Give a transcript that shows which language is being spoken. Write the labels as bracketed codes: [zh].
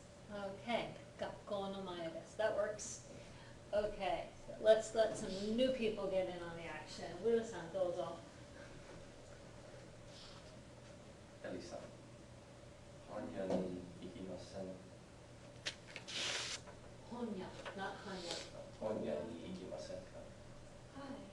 [ja] Okay, 学校の前です。 [en] That works. Okay, let's let some new people get in on the action. [ja] Wu-san, どうぞ。エリさん、本屋に行きません。本屋、not 本屋に行きませんか？はい。